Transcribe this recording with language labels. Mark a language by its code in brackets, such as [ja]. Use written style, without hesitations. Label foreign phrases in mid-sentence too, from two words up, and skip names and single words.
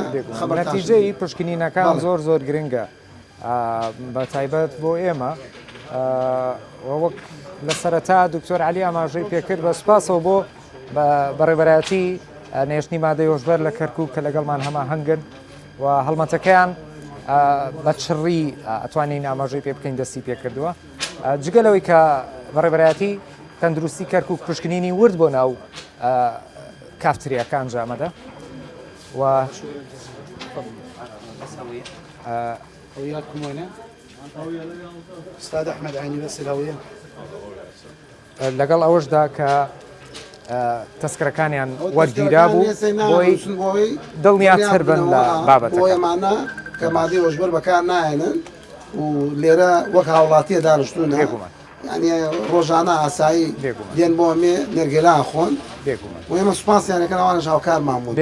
[ckb] نەتیجەی پشکنینەکان زۆر گرنگە بە تایبەت بۆ ئێمە وەک لە سەرەتا دکتۆر عەلی ئاماژەی پێکرد بە سوپاسەوە بۆ بەڕێبەرەتی نێشتنی مادەی هۆشبەر لە کەرکووک کە لەگەڵمان هەماهەنگن و هەڵمەتەکەیان بە چڕی ئەتوانین ئاماژەی پێ بکەین دەستی پێکردووە جگەلەوەی کە بەڕێبەرەتی تەندروستی کەرکووک پشکنینی ورد بۆ ناو کافتریەکان جامەدە و [ar] وياكم وين؟ استاذ احمد عيني بس الهويه [ckb] لەگەڵ ئەوەشدا کە تەسکرەکانیان وەرگیرا بوو بۆی دڵنیاتر بن لە بابەتەکە. ئێمانە کە مادەی هۆشبەر بەکار نایێنن و لێرە وەک هاوڵاتیە دانیشتوونە یعنی ڕۆژانە ئاسایی دێن بۆ ئەمێ نێرگێلان خۆن و ئێمە سوپاسیانەکەن ئەوانش هاوکارمان بوون